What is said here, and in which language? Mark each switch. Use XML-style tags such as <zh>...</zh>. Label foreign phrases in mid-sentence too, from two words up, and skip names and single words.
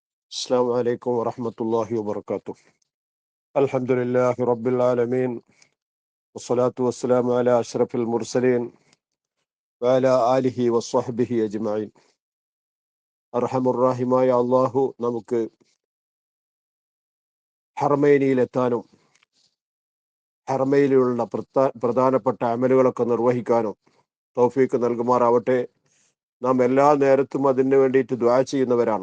<ar>السلام عليكم ورحمة الله وبركاته. الحمد لله رب العالمين، والصلاة والسلام على أشرف المرسلين وعلى آله وصحبه أجمعين.</ar> <ml>അർഹമുറാഹിമായ അള്ളാഹു നമുക്ക് ഹറമൈനിയിലെത്താനും ഹറമൈനിലുള്ള പ്രധാനപ്പെട്ട അമലുകളൊക്കെ നിർവഹിക്കാനും തൗഫീക്ക് നൽകുമാറാവട്ടെ. നാം എല്ലാ നേരത്തും അതിനു വേണ്ടിയിട്ട് ദുആ ചെയ്യുന്നവരാണ്.</ml>